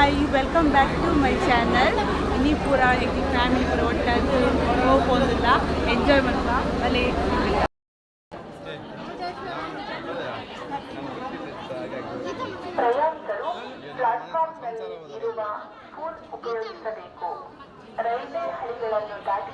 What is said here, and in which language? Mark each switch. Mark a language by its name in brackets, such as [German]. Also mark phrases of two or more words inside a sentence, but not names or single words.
[English] welcome back to my channel. [Kannada] ಇನ್ನಿ ಪೂರ ಫ್ಯಾಮಿಲಿ ಪೂರ ಒಟ್ಟಾಗಿ ಹೋಗ್ಬೋದಿಲ್ಲ, ಎಂಜಾಯ್ ಮಾಡುವ ಅಲ್ಲಿ. ಪ್ರಯಾಣಿಕರು ಪ್ಲಾಟ್ಫಾರ್ಮ್ನಲ್ಲಿ ಇರುವ ಫೋನ್ ಉಪಯೋಗಿಸಬೇಕು. ರೈಲ್ವೆ ಹಳಿಗಳನ್ನು ದಾಟಿ